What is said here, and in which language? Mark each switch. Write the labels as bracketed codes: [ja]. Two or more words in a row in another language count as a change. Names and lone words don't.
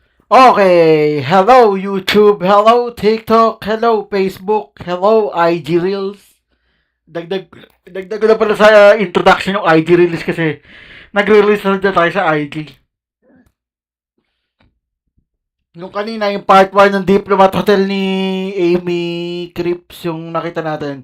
[en] Okay, hello YouTube, hello TikTok, hello Facebook, hello IG Reels. [tl] Dagdag ko na pala sa introduction ng IG Reels kasi nagre-release na dyan tayo sa IG. Nung kanina, yung part 1 ng Diplomat Hotel ni Amy Cripps yung nakita natin.